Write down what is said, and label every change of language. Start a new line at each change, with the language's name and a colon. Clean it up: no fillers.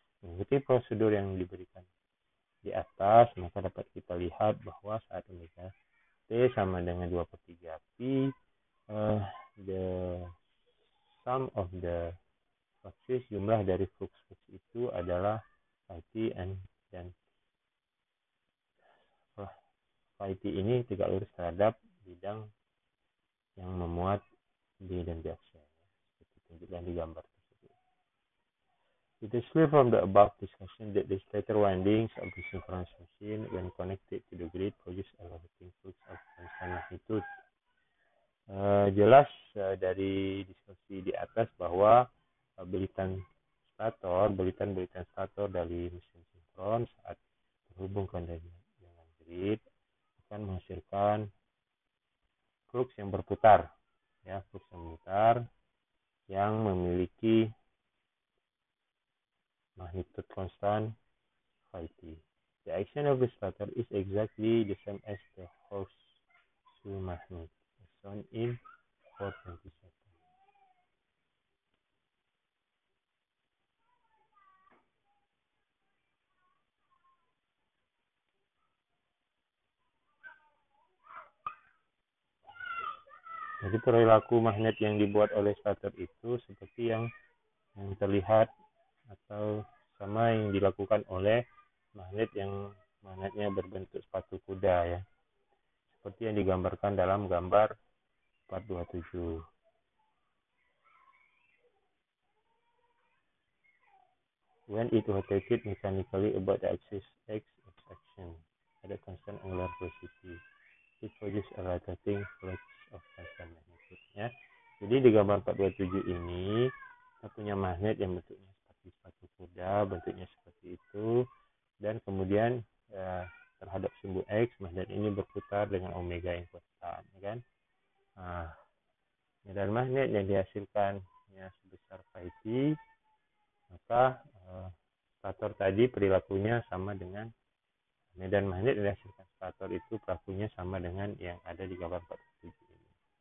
Indonesian: Mengikuti prosedur yang diberikan di atas, maka dapat kita lihat bahwa saat omega t sama dengan 2/3 pi,
English: the sum of the fluxes,
Indonesian: jumlah dari flux itu adalah phi t, dan phi t ini tegak lurus terhadap bidang yang memuat B dan B aksen, seperti tunjukkan di gambar tersebut.
English: It is clear from the above discussion that the stator windings of the synchronous machine, when connected to the grid, produce a rotating flux of constant magnitude.
Indonesian: Jelas dari diskusi di atas bahwa belitan stator dari mesin sinkron saat terhubungkan dengan grid akan menghasilkan flux yang berputar, ya, flux yang berputar yang memiliki magnitude constant phi t.
English: The action of the stator is exactly the same as the horseshoe magnet, as shown in 427.
Indonesian: Jadi perilaku magnet yang dibuat oleh stator itu seperti yang terlihat atau sama yang dilakukan oleh magnetnya berbentuk sepatu kuda, ya, seperti yang digambarkan dalam gambar 427.
English: When it rotated mechanically about the axis X action at a constant angular velocity, it produces a rotating flux of constant magnitude.
Indonesian: Ya. Jadi di gambar 427 ini kita punya magnet yang bentuknya seperti sepatu kuda, bentuknya seperti itu, dan kemudian terhadap sumbu X, magnet ini berputar dengan omega yang konstan, kan? Medan magnet yang dihasilkan sebesar phi t, maka stator tadi perilakunya sama dengan medan magnet yang dihasilkan stator itu perilakunya sama dengan yang ada di gambar 47 ini.